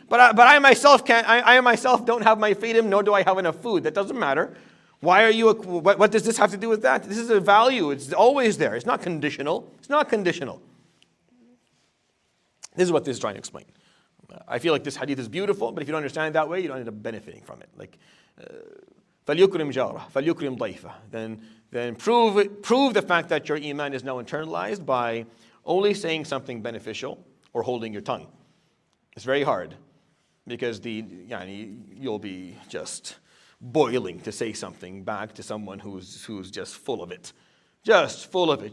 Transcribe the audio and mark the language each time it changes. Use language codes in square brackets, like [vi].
[en] But I myself can't. I myself don't have my freedom, nor do I have enough food. That doesn't matter. Why are you? What does this have to do with that? This is a value. It's always there. It's not conditional. It's not conditional. This is what this is trying to explain. I feel like this hadith is beautiful, but if you don't understand it that way, you don't end up benefiting from it. [ar] Like, فَلْيُكْرِمْ جَارَهُ فَلْيُكْرِمْ ضَيْفَهُ. [en] Then prove the fact that your iman is now internalized by only saying something beneficial or holding your tongue. It's very hard because you'll be just boiling to say something back to someone who's just full of it. Just full of it.